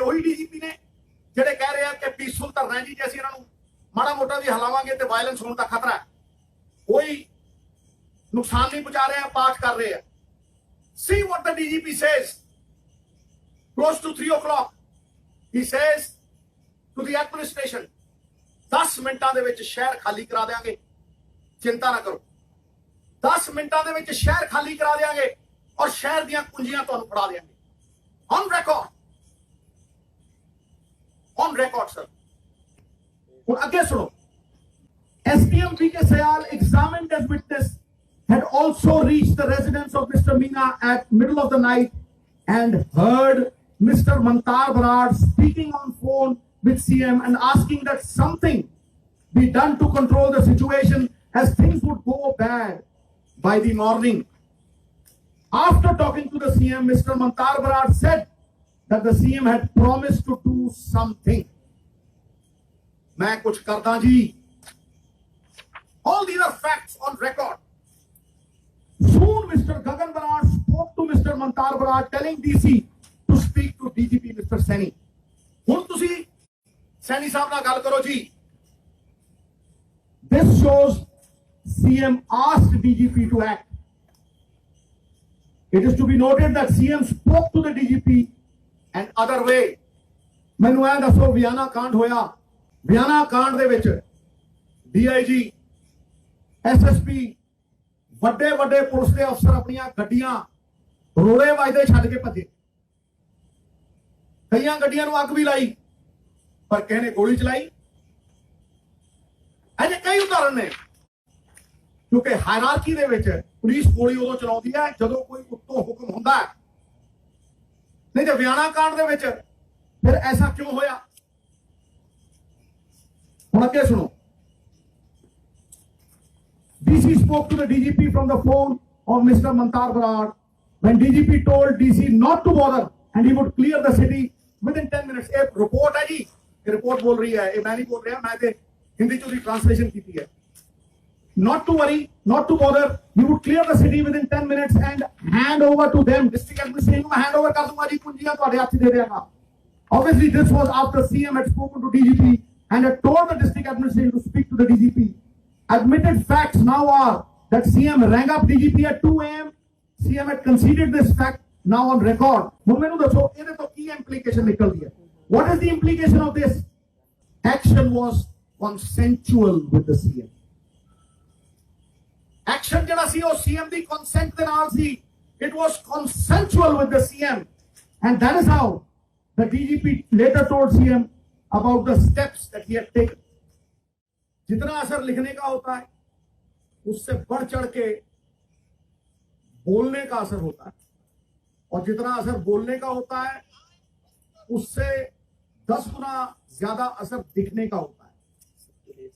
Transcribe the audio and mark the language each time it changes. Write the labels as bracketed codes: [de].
[pa] ਉਹੀ DGP ਨੇ ਜਿਹੜੇ ਕਹਿ ਰਹੇ ਆ ਕਿ ਪੀਸਫੁਲ ਧਰਨਾ ਜੀ, ਜੇ ਅਸੀਂ ਇਹਨਾਂ ਨੂੰ ਮਾੜਾ ਮੋਟਾ ਵੀ ਹਲਾਵਾਂਗੇ ਤੇ ਵਾਇਲੈਂਸ ਹੋਣ ਦਾ ਖਤਰਾ ਹੈ, ਕੋਈ ਨੁਕਸਾਨ ਨਹੀਂ ਪਹੁੰਚਾ ਰਹੇ ਆ, ਪਾਠ ਕਰ ਰਹੇ ਆ। [en] See what the DGP says close to 3 o'clock. He says to the administration, [pa] 10 ਮਿੰਟਾਂ ਦੇ ਵਿੱਚ ਸ਼ਹਿਰ ਖਾਲੀ ਕਰਾ ਦੇਵਾਂਗੇ, ਚਿੰਤਾ ਨਾ ਕਰੋ। 10 ਮਿੰਟਾਂ ਦੇ ਵਿੱਚ ਸ਼ਹਿਰ ਖਾਲੀ ਕਰਾ ਦੇਵਾਂਗੇ ਔਰ ਸ਼ਹਿਰ ਦੀਆਂ ਕੁੰਜੀਆਂ ਤੁਹਾਨੂੰ ਫੜਾ ਦੇਵਾਂਗੇ। [en] On record. On record, sir. [pa] ਹੁਣ ਅੱਗੇ ਸੁਣੋ। [en] SPM VK Sayal, examined as witness, had also reached the residence of Mr. Meena at middle of the night and heard Mr. Mantar Barad speaking on phone with CM and asking that something be done to control the situation as things would go bad by the morning. After talking to the CM, Mr. Mantar Barad said that the CM had promised to do something. [hi] मैं कुछ करता जी। [en] All these are facts on record. Soon Mr. Gagan Barad spoke to Mr. Mantar Barad telling DC to speak to DGP Mr. Saini. [pa] ਹੁਣ ਤੁਸੀਂ सैनी साहब ਨਾਲ ਗੱਲ ਕਰੋ ਜੀ। [en] This shows CM asked DGP to act. It is to be noted that CM spoke to the DGP and other way. [pa] ਮੈਨੂੰ ਇਹ ਦੱਸੋ, ਵਿਆਨਾ ਕਾਂਡ ਹੋਇਆ, ਵਿਆਨਾ ਕਾਂਡ ਦੇ ਵਿੱਚ DIG SSP ਵੱਡੇ ਵੱਡੇ ਪੁਲਿਸ ਦੇ ਅਫਸਰ ਆਪਣੀਆਂ ਗੱਡੀਆਂ ਰੋੜੇ ਵੱਜਦੇ ਛੱਡ ਕੇ ਭੱਜੇ। ਕਈਆਂ ਗੱਡੀਆਂ ਨੂੰ ਅੱਗ ਵੀ ਲਾਈ, ਪਰ ਕਿਸੇ ਨੇ ਗੋਲੀ ਚਲਾਈ। ਅਜੇ ਕਈ ਉਦਾਹਰਨ ਨੇ, ਕਿਉਂਕਿ ਹਾਇਰਾਰਕੀ ਦੇ ਵਿੱਚ ਪੁਲਿਸ ਗੋਲੀ ਉਦੋਂ ਚਲਾਉਂਦੀ ਹੈ ਜਦੋਂ ਕੋਈ ਉੱਤੋਂ ਹੁਕਮ ਹੁੰਦਾ ਹੈ, ਨਹੀਂ ਤੇ ਵਿਆਨਾ ਕਾਂਡ ਦੇ ਵਿੱਚ ਫਿਰ ਐਸਾ ਕਿਉਂ ਹੋਇਆ? ਹੁਣ ਅੱਗੇ ਸੁਣੋ। [en] DC spoke to the DGP from the phone of Mr. Mantar Barad when DGP told DC not to bother and he would clear the city within 10 minutes. [hi] A report है जी, ये report बोल रही है, ये मैं नहीं बोल रहा, मैं तो हिंदी चोरी translation की थी है। [en] Not to worry, not to bother, he would clear the city within 10 minutes and hand over to them. [hi] District administration में hand over कर दूंगा जी, कुंजियां तो हाथ से दे देगा। [en] Obviously, this was after CM had spoken to DGP and had told the district administration to speak to the DGP. Admitted facts now are that CM rang up DGP at 2 a.m. CM had conceded this fact now on record. [pa] ਹੁਣ ਮੈਨੂੰ ਦੱਸੋ ਇਹਦੇ ਤੋਂ ਕੀ implication ਨਿਕਲਦੀ ਹੈ? [en] What is the implication of this? Action was consensual with the CM. [pa] Action ਜਿਹੜਾ ਸੀ ਉਹ CM ਦੀ consent ਦੇ ਨਾਲ ਸੀ. [en] It was consensual with the CM, and that is how the DGP later told CM about the steps that he had taken. [hi] जितना असर लिखने का होता है उससे बढ़ चढ़ के बोलने का असर होता है, और जितना असर बोलने का होता है उससे 10 गुना ज्यादा असर दिखने का होता है।